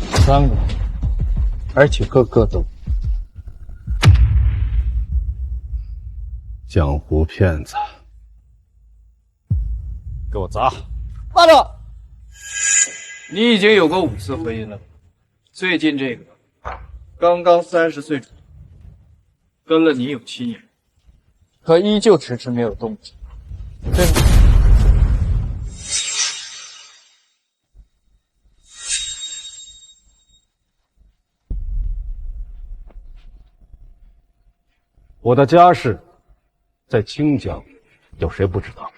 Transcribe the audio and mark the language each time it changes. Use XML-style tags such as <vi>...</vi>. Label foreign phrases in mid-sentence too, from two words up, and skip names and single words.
<zh>3 個，而且個個都江湖騙子，给我砸！慢着，你已经有过5次婚姻了，最近这个刚刚30岁左右，跟了你有7年，可依舊遲遲沒有動靜，對嗎？我的家世在清江，有誰不知道？</zh>